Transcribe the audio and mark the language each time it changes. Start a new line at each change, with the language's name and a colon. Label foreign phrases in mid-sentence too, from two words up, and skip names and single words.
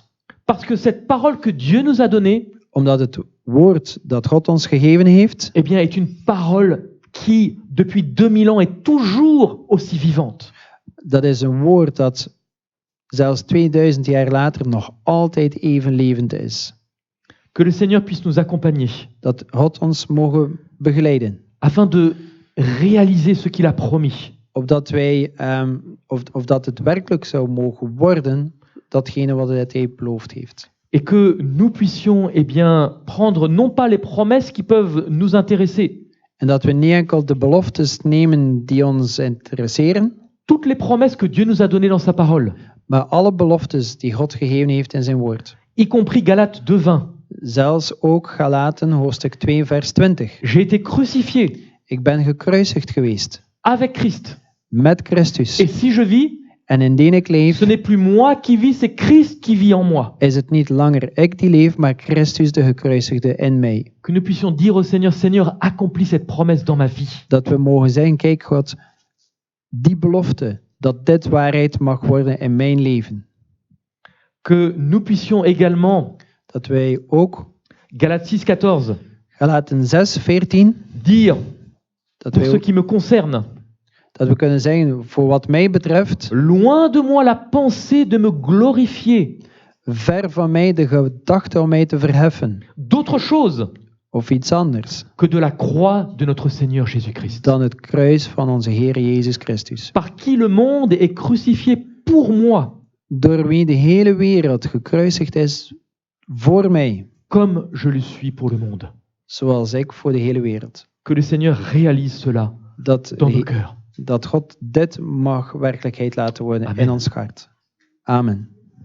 French: Parce que cette parole que Dieu nous a donnée,
Dutch: Omdat het woord dat God ons gegeven heeft,
French: eh bien, est une parole qui, depuis 2000 ans, est toujours aussi vivante.
Dutch: dat is een woord dat zelfs 2000 jaar later nog altijd even levend is.
French: Que le Seigneur puisse nous accompagner
Dutch: Dat God ons mogen begeleiden.
French: afin de réaliser ce qu'il a promis.
Dutch: Opdat wij, of dat het werkelijk zou mogen worden, datgene wat hij beloofd heeft.
French: Et que nous puissions, eh bien, prendre non pas les promesses qui peuvent nous intéresser,
Dutch: En dat we niet enkel de beloftes nemen die ons interesseren,
French: toutes les promesses que Dieu nous a données dans sa parole,
Dutch: maar alle beloftes die God gegeven heeft in zijn woord.
French: y compris Galates 2:20.
Dutch: Zelfs ook Galaten hoofdstuk 2 vers 20.
French: J'ai été crucifié
Dutch: Ik ben gekruisigd geweest
French: avec Christ.
Dutch: met Christus.
French: Et si je vis,
Dutch: En indien ik leef,
French: ce n'est plus moi qui vis, c'est Christ qui vit en moi.
Dutch: is het niet langer ik die leef, maar Christus de gekruisigde in mij.
French: Que nous puissions dire au Seigneur, Seigneur, accomplis cette promesse dans ma vie.
Dutch: Dat we mogen zeggen, kijk God, die belofte, dat dit waarheid mag worden in mijn leven.
French: Que nous puissions également,
Dutch: Dat wij ook,
French: Galates 6:14,
Dutch: Galaten 6, 14,
French: dire,
Dutch: dat,
French: pour
Dutch: wij
French: ce
Dutch: ook,
French: qui me concerne,
Dutch: dat we kunnen zeggen, voor wat mij betreft,
French: loin de moi la pensée de me glorifier
Dutch: ver van mij de gedachte om mij te verheffen,
French: d'autre chose
Dutch: of iets anders,
French: que de la croix de notre Seigneur Jésus-Christ,
Dutch: dan het kruis van onze Heer Jezus Christus.
French: par qui le monde est crucifié pour moi,
Dutch: Door wie de hele wereld gekruisigd is voor mij,
French: comme je le suis pour le monde.
Dutch: zoals ik voor de hele wereld.
French: Que le Seigneur réalise cela
Dutch: Dat,
French: dans nos cœurs.
Dutch: dat God dit mag werkelijkheid laten worden Amen. in ons hart. Amen.